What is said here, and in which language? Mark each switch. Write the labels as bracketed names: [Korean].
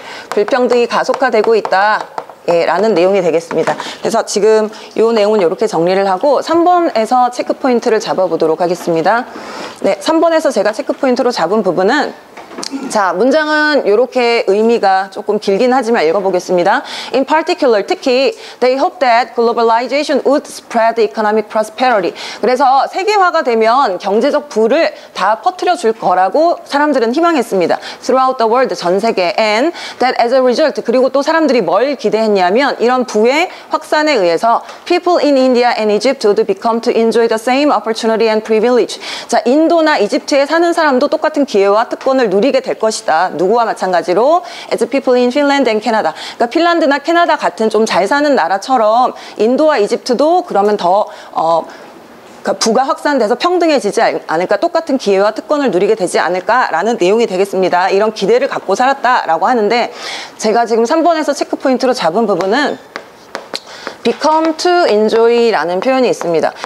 [Korean] 불평등이 가속화되고 있다. 라는 내용이 되겠습니다. 그래서 지금 이 내용은 이렇게 정리를 하고 3번에서 체크 포인트를 잡아보도록 하겠습니다. 네, 3번에서 제가 체크 포인트로 잡은 부분은 자, 문장은 이렇게 의미가 조금 길긴 하지만 읽어보겠습니다. [English] In particular, [Korean] 특히 [English] they hope that globalization would spread economic prosperity. [Korean] 그래서 세계화가 되면 경제적 부를 다 퍼뜨려 줄 거라고 사람들은 희망했습니다. [English] Throughout the world, [Korean] 전 세계. [English] And that as a result, [Korean] 그리고 또 사람들이 뭘 기대했냐면 이런 부의 확산에 의해서 [English] people in India and Egypt would become to enjoy the same opportunity and privilege. [Korean] 자, 인도나 이집트에 사는 사람도 똑같은 기회와 특권을 누리게 될 것이다. 누구와 마찬가지로 [English] as people in Finland and Canada. [Korean] 그러니까 핀란드나 캐나다 같은 좀 잘 사는 나라처럼 인도와 이집트도 그러면 더 그러니까 부가 확산돼서 평등해지지 않을까, 똑같은 기회와 특권을 누리게 되지 않을까라는 내용이 되겠습니다. 이런 기대를 갖고 살았다라고 하는데 제가 지금 3번에서 체크포인트로 잡은 부분은 [English] become to enjoy [Korean] 라는 표현이 있습니다.